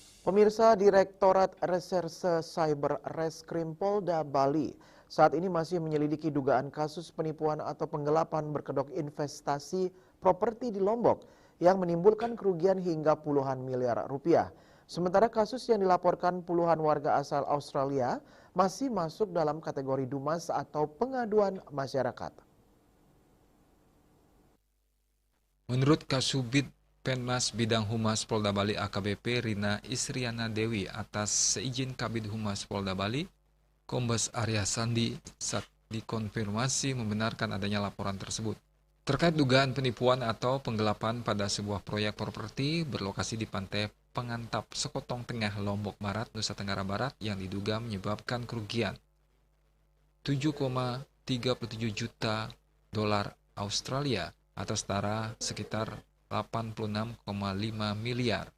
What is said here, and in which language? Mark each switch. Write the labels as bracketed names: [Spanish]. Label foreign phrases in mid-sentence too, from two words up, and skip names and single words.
[Indonesian] Pemirsa, Direktorat Reserse Cyber Reskrim Polda Bali saat ini masih menyelidiki dugaan kasus penipuan atau penggelapan berkedok investasi properti di Lombok yang menimbulkan kerugian hingga puluhan miliar rupiah. Sementara kasus yang dilaporkan puluhan warga asal Australia masih masuk dalam kategori DUMAS atau pengaduan masyarakat. Menurut Kasubid Penmas Bidang Humas Polda Bali AKBP Rina Isriana Dewi atas seizin Kabid Humas Polda Bali, Kombes Arya Sandi saat dikonfirmasi membenarkan adanya laporan tersebut. Terkait dugaan penipuan atau penggelapan pada sebuah proyek properti berlokasi di Pantai Pengantap, Sekotong Tengah, Lombok Barat, Nusa Tenggara Barat yang diduga menyebabkan kerugian 7,37 juta dolar Australia atau setara sekitar 86,5 miliar.